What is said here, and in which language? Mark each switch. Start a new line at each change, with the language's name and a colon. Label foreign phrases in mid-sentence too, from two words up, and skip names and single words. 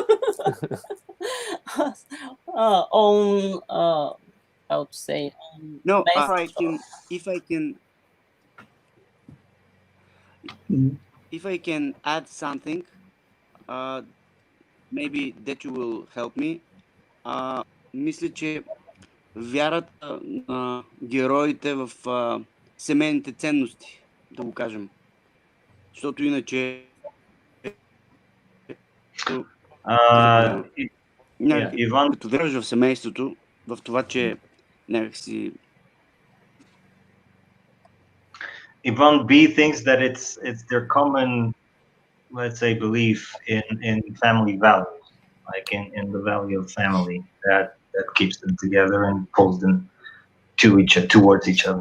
English: on how to say. No, best if I can. if I can add something, maybe Decho will help me.
Bulgarian: Мисля, че вярата на героите в семейните ценности, да го кажем. Защото иначе като вярваш в семейството, в това, че някакси...
English: Ivan B thinks that it's their common, let's say, belief in family values, like in the value of family that keeps them together and pulls them towards each other.